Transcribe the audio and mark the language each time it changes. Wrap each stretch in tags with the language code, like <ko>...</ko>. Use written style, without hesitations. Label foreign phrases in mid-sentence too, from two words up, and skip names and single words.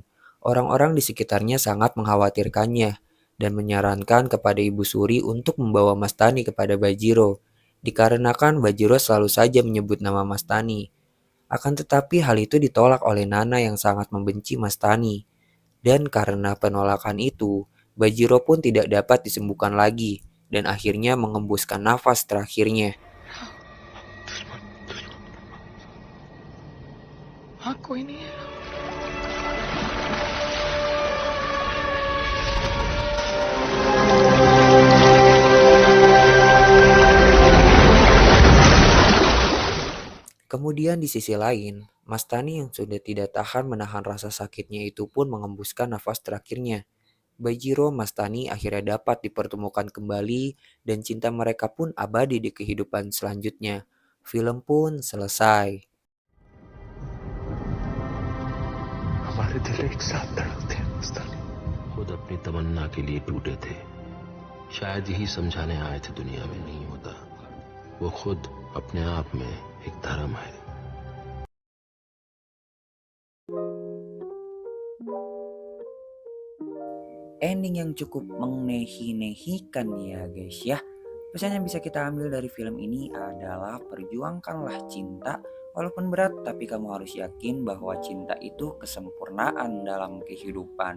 <id>Orang-orang di sekitarnya sangat mengkhawatirkannya dan menyarankan kepada Ibu Suri untuk membawa Mastani kepada Bajiro, dikarenakan Bajiro selalu saja menyebut nama Mastani. Akan tetapi hal itu ditolak oleh Nana yang sangat membenci Mastani. Dan karena penolakan itu, Bajiro pun tidak dapat disembuhkan lagi dan akhirnya mengembuskan nafas terakhirnya.</id> <hi>हाँ कोई नहीं है.</hi> <id>Kemudian di sisi lain, Mastani yang sudah tidak tahan menahan rasa sakitnya itu pun mengembuskan nafas terakhirnya. Bajiro Mastani akhirnya dapat dipertemukan kembali dan cinta mereka pun abadi di kehidupan selanjutnya. Film pun selesai.</id> <hi>हमारे दिल एक साथ धड़कते हैं मस्तानी. खुद अपनी तमन्ना के लिए टूटे थे. शायद यही समझाने आए थे दुनिया में नहीं होता. वो खुद अपने आप में एक धर्म है.</hi> <id>Ending yang cukup mengnehi-nehikan ya guys ya. Pesan yang bisa kita ambil dari film ini adalah perjuangkanlah cinta. Walaupun berat, tapi kamu harus yakin bahwa cinta itu kesempurnaan dalam kehidupan.</id>